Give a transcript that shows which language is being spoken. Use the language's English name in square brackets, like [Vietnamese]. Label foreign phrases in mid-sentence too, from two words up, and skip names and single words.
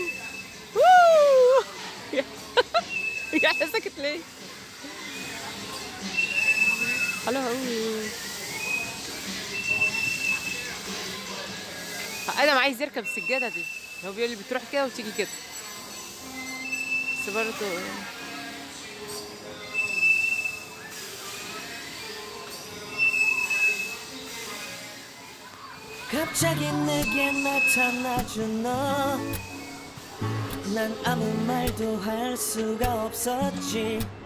[Arabic] ووو. يا سكت ليه؟ حلو قوي. ادم عايز يركب السجاده دي. هو بيقول لي بتروح كده وتيجي كده، بس برضه [Korean] 갑자기 내게 나타나준 너, 난 아무 말도 할 수가 없었지.